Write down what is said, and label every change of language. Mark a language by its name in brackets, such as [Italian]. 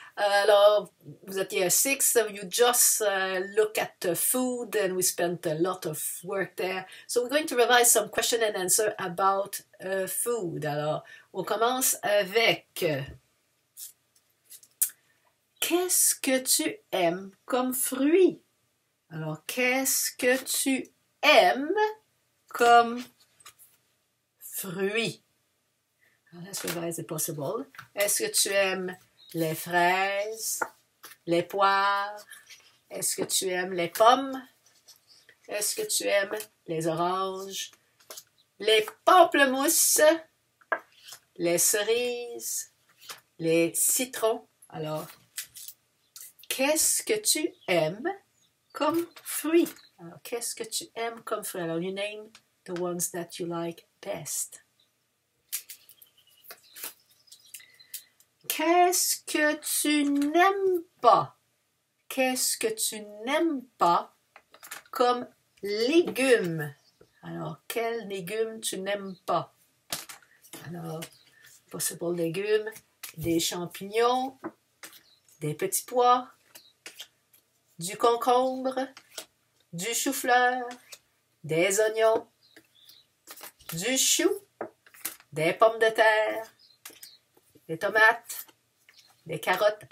[French] Alors, vous êtes [English] year 6, so you just look at food and we spent a lot of work there. So we're going to revise some question and answer about food. [French] Alors, on commence avec qu'est-ce que tu aimes comme fruit? Alors, qu'est-ce que tu aimes comme fruit? [English] Let's revise if possible. [French] Est-ce que tu aimes les fraises, les poires? Est-ce que tu aimes les pommes? Est-ce que tu aimes les oranges, les pamplemousses, les cerises, les citrons? Alors, qu'est-ce que tu aimes comme fruit? Alors, qu'est-ce que tu aimes comme fruit? [English] Alors, you name the ones that you like best. [French] Qu'est-ce que tu n'aimes pas? Qu'est-ce que tu n'aimes pas comme légumes? Alors, quels légumes tu n'aimes pas? Alors, possible légumes, des champignons, des petits pois, du concombre, du chou-fleur, des oignons, du chou, des pommes de terre, des tomates, des carottes.